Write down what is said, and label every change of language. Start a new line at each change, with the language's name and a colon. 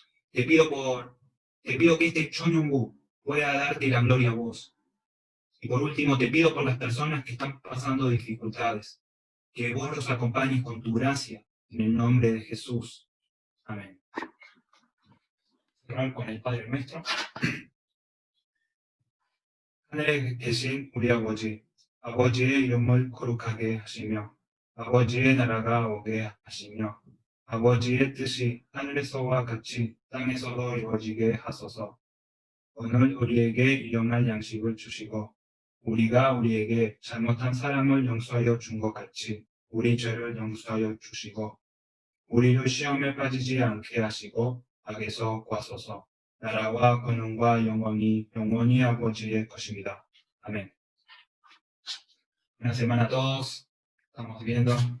Spanish: Te pido que este Chongyong-gu pueda darte la gloria a vos. Y por último, te pido por las personas que están pasando dificultades, que vos los acompañes con tu gracia, en el nombre de Jesús. Amén. Cerrar con el Padre Nuestro.
Korean: 하늘에 계신 우리 아버지, 아버지의 이름을 거룩하게 하시며, 아버지의 나라가 오게 하시며, 아버지의 뜻이 하늘에서와 같이 땅에서도 이루어지게 하소서. 오늘 우리에게 일용할 양식을 주시고, 우리가 우리에게 잘못한 사람을 용서하여 준 것 같이 우리 죄를 용서하여 주시고, 우리를 시험에 빠지지 않게 하시고 악에서 구하소서. 나라와 권능과 영광이 영원히 아버지의 것입니다.
Spanish: Amén. Buena semana a todos. Estamos viendo.